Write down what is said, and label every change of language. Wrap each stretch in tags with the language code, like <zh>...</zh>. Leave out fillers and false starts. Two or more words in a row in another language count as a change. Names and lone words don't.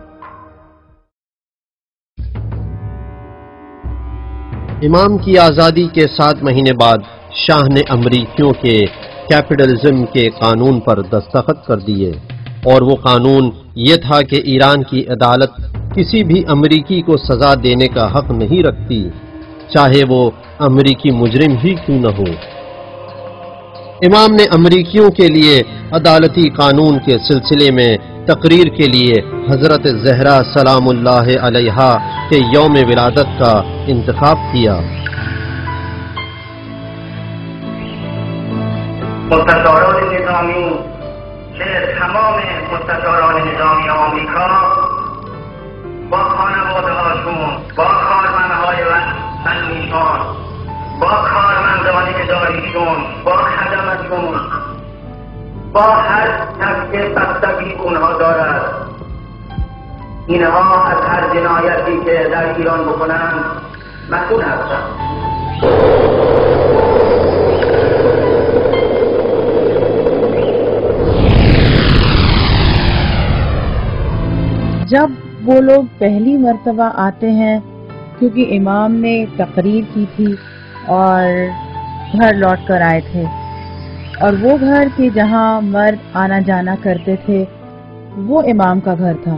<ur>امام کی آزادی کے 7 مہینے بعد شاہ نے امریکیوں کے کیپٹلزم کے قانون پر دستخط کر دیے، اور وہ قانون یہ تھا کہ ایران کی عدالت کسی بھی امریکی کو سزا دینے کا حق نہیں رکھتی، چاہے وہ امریکی مجرم ہی کیوں نہ ہو۔ امام نے امریکیوں کے لیے عدالتی قانون کے سلسلے میں تقریر کے لیے حضرت زہرا سلام اللہ علیہا کے یوم ولادت کا انتخاب کیا۔</ur> <fa>مستشاران نظامی که تمام مستشاران نظامی آمریکا با خانواده هاشون، با کارمندهای فنیشان، با کارمندان اداریشون، با خدمتشون، با هر کس که بستگی اونها دارد، اینها از هر جنایتی که در ایران بکنند مسئول هستند۔</fa> <ur>جب وہ لوگ پہلی مرتبہ آتے ہیں، کیونکہ امام نے تقریر کی تھی اور گھر لوٹ کر آئے تھے، اور وہ گھر کہ جہاں مرد آنا جانا کرتے تھے وہ امام کا گھر تھا۔</ur>